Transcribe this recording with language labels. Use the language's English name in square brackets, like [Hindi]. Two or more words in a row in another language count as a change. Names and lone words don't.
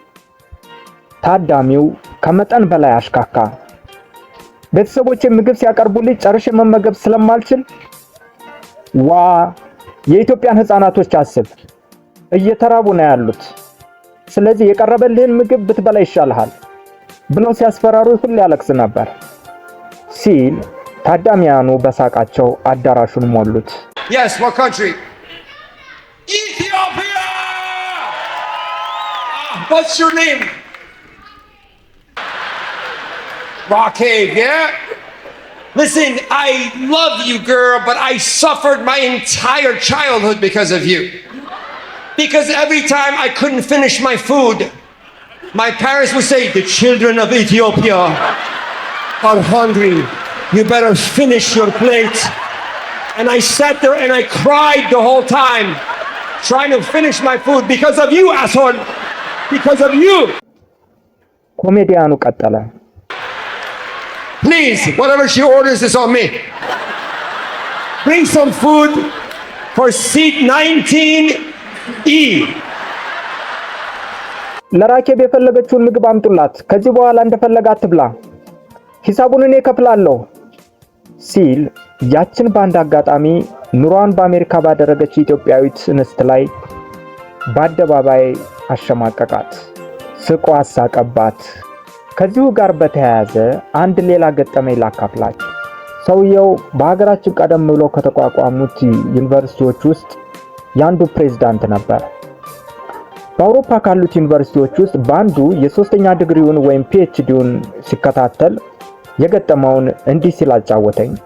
[Amharic] ታዳሚው ከመጠን በላይ አሽካካ። ቤተሰቦቼ ምግብ ሲያቀርቡልኝ ጨርሼ መመገብ ስለማልችል ዋ የኢትዮጵያን ህፃናቶች አስብ፣ እየተራቡ ነው ያሉት። ስለዚህ የቀረበልህን ምግብ ብትበላ ይሻልሃል ብለው ሲያስፈራሩ ሁሉ ያለቅስ ነበር ሲል ታዳሚያኑ በሳቃቸው አዳራሹን ሞሉት። [English] Yes, what country? Ethiopia! What's your name? Rakev, yeah? Listen, I love you, girl, but I suffered my entire childhood because of you. Because every time I couldn't finish my food, my parents would say, the children of Ethiopia are hungry. You better finish your plate. And I sat there and I cried the whole time, trying to finish my food because of you, asshole. Because of you. [Amharic] ኮሜዲያኑ ቀጠለ። [English] Please, whatever she orders is on me. Bring some food for seat 19E. [Amharic] ለራኬብ የፈለገችውን ምግብ አምጡላት። ከዚህ በኋላ እንደፈለጋት ትብላ። ሂሳቡን እኔ ከፍላለሁ ሲል ያችን በአንድ አጋጣሚ ኑሯን በአሜሪካ ባደረገች ኢትዮጵያዊት እንስት ላይ በአደባባይ አሸማቀቃት፣ ስቆ አሳቀባት። ከዚሁ ጋር በተያያዘ አንድ ሌላ ገጠመኝ ላካፍላችሁ። ሰውየው በሀገራችን ቀደም ብሎ ከተቋቋሙት ዩኒቨርሲቲዎች ውስጥ ያንዱ ፕሬዝዳንት ነበር። በአውሮፓ ካሉት ዩኒቨርሲቲዎች ውስጥ በአንዱ የሶስተኛ ዲግሪውን ወይም ፒኤችዲውን ሲከታተል የገጠመውን እንዲህ ሲል አጫወተኝ።